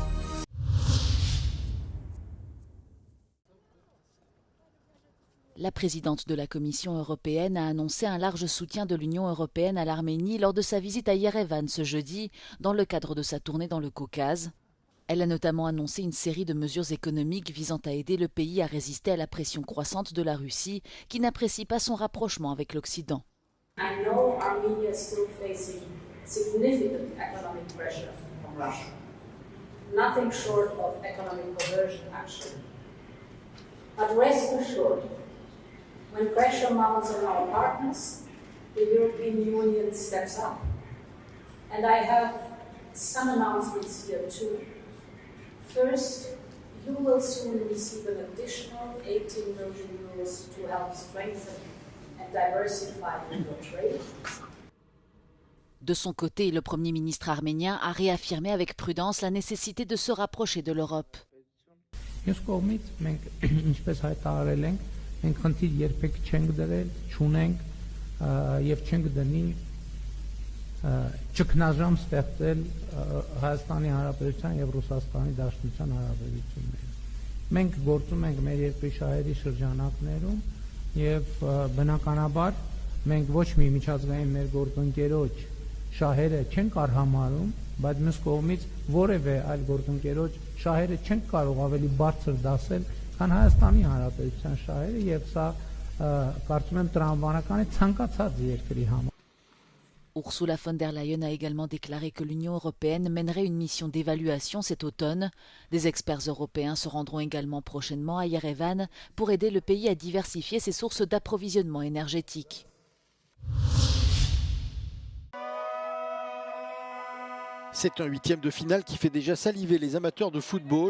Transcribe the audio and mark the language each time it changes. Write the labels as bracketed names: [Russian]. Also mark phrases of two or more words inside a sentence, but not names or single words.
[French] La présidente de la Commission européenne a annoncé un large soutien de l'Union européenne à l'Arménie lors de sa visite à Yerevan ce jeudi, dans le cadre de sa tournée dans le Caucase. Elle a notamment annoncé une série de mesures économiques visant à aider le pays à résister à la pression croissante de la Russie, qui n'apprécie pas son rapprochement avec l'Occident. [English] I know Armenia is still facing significant economic pressure from Russia. Nothing short of economic coercion, actually. But rest assured, when pressure mounts on our partners, the European Union steps up. And I have some announcements here too. First, you will soon receive an additional 18 million euros to help strengthen and diversify your trade. [French] De son côté, le Premier ministre arménien a réaffirmé avec prudence la nécessité de se rapprocher de l'Europe. [Armenian] Մենք խնդիր երբեք չենք դրել, չունենք եւ չենք դնի ճգնաժամ ստեղծել Հայաստանի Հանրապետության եւ Ռուսաստանի Դաշնության հարաբերությունները։ Մենք գործում ենք մեր երկրի շահերի շրջանակներում եւ բնականաբար մենք ոչ մի միջազգային մեր գործընկերոջ շահերը չենք արհամարում, բայց մյուս կողմից որևէ այլ գործընկերոջ շահերը չենք կարող ավելի բարձր դասել քան Հայաստանի Հանրապետության շահերը եւ սա կարծում եմ տրամաբանական է ցանկացած երկրի համար։ [French] Ursula von der Leyen a également déclaré que l'Union européenne mènerait une mission d'évaluation cet automne. Des experts européens se rendront également prochainement à Yerevan pour aider le pays à diversifier ses sources d'approvisionnement énergétique. C'est un huitième de finale qui fait déjà saliver les amateurs de football.